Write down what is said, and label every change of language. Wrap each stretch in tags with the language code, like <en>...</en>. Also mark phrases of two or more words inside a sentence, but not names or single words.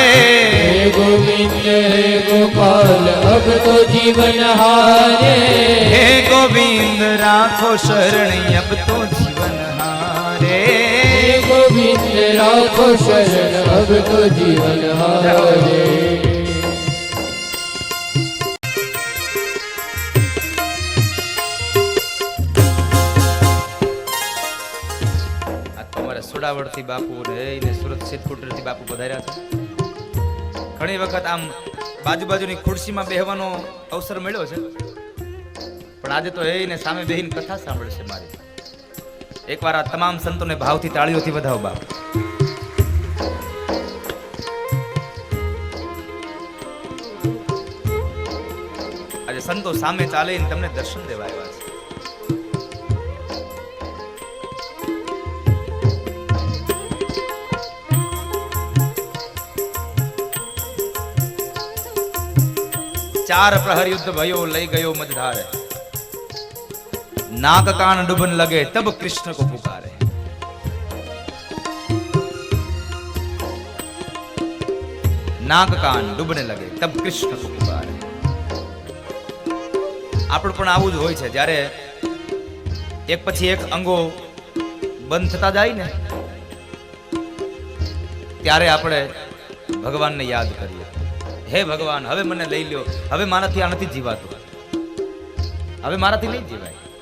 <hi>हे गोविंद हे गोपाल अब तो जीवन हारे, हे गोविंद राखो शरण अब तो जीवन हारे, हे गोविंद राखो शरण अब तो जीवन हारे।</hi> <gu>સુડાવડથી બાપુ ને સુરત સિદ્ધપુરથી બાપુ પધાર્યા છે. ઘણી વખત આમ બાજુબાજુની ખુરશીમાં બેહવાનો અવસર મળ્યો છે, પણ આજે તો એને સામે બેહીને કથા સાંભળશે મારી. એકવાર આ તમામ સંતોને ભાવથી તાળીઓથી વધાવો બાપ. આજે સંતો સામે ચાલીને તમને દર્શન દેવા આવ્યા છે.</gu> <bra>चार प्रहर युद्ध भयो लई गयो मझधारे, नाक कान डूबन लगे तब कृष्ण को पुकारे, नाक कान डूबने लगे तब कृष्ण को पुकारे.</bra> <gu>આપણે પણ આવું જ હોય છે, જ્યારે એક પછી એક અંગો બંધ થતા જાય ને ત્યારે આપણે ભગવાનને યાદ કરીએ. હે ભગવાન, હવે મને લઈ લ્યો, હવે મારાથી આ નથી જીવાતું, હવે મારાથી નહીં જીવાય.</gu>